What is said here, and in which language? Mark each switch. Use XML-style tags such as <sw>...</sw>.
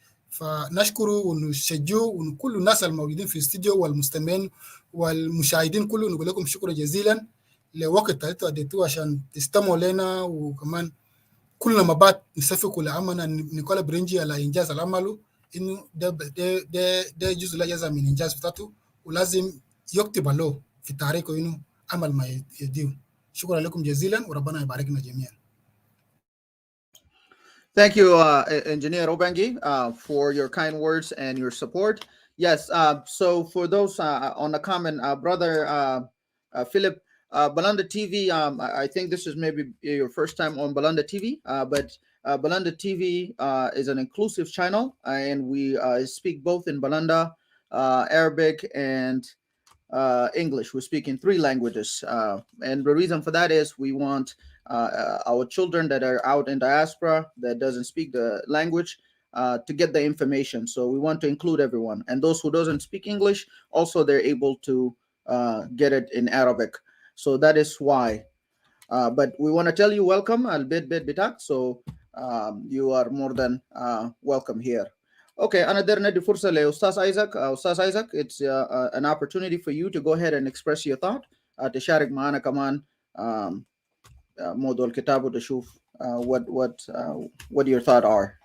<ar>فنشكره ونشجعه وكل الناس الموجودين في الاستديو والمستمعين والمشاهدين كله، نقول لكم شكرا جزيلا لوقت اللي اديتوه عشان تستمعوا لنا، وكمان كل ما بعد نصفقوا لعملنا نيكولا برينجي على انجاز العمل، انه ده جزء لا يجزى من انجاز بتاعته، ولازم يكتب له في تاريخه انه عمل ما يديه. شكرا لكم جزيلا وربنا يباركنا جميعا.</ar> <en>Thank you, Engineer Obangi, for your kind words and your support. Yes, so for those on the comment, brother Philip, Belonda TV, I think this is maybe your first time on Belonda TV, but Belonda TV is an inclusive channel, and we speak both in Belonda, Arabic, and English. We speak in 3 languages, and the reason for that is we want our children that are out in diaspora that doesn't speak the language to get the information. So we want to include everyone, and those who doesn't speak English also they're able to get it in Arabic. So that is why. But we want to tell you welcome</en> <ar>al bit bitak.</ar> <en>So you are more than welcome here.</en> <ar>Okay, أنا ندي فرصة لأستاذ Isaac.</ar> <en>أستاذ Isaac, it's an opportunity for you to go ahead and express your thought.</en> <ar>تشارك معنا كمان موضوع الكتاب وتشوف</ar> <en>what your thoughts are.</en>